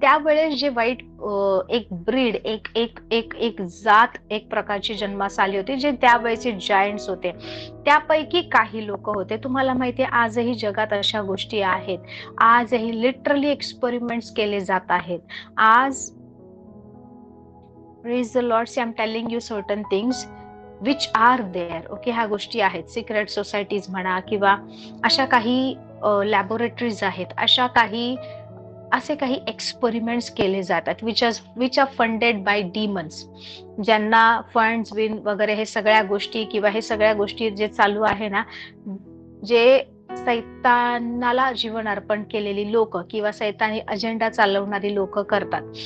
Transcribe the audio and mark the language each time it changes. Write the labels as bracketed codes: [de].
[mr] त्यावेळेस जे वाईट एक ब्रीड, एक एक एक एक जात एक प्रकारची जन्मास आली होती, जे त्यावेळेचे जायंट्स होते. त्यापैकी काही लोक होते. तुम्हाला माहितीये आजही जगात अशा गोष्टी आहेत. आजही लिटरली एक्सपेरिमेंट्स केले जात आहेत. [en] आज praise the Lord, I am telling you certain things which are there. [mr] Okay, ह्या गोष्टी आहेत. सिक्रेट सोसायटीज म्हणा किंवा अशा काही लॅबोरेटरीज आहेत, असे काही एक्सपेरिमेंट्स केले जातात [en] which are funded by demons, [mr] ज्यांना फंड्स विन वगैरे हे सगळ्या गोष्टी किंवा हे सगळ्या गोष्टी जे चालू आहे ना, जे सैतानाला जीवन अर्पण केलेली लोक किंवा सैतानी अजेंडा चालवणारी लोक करतात.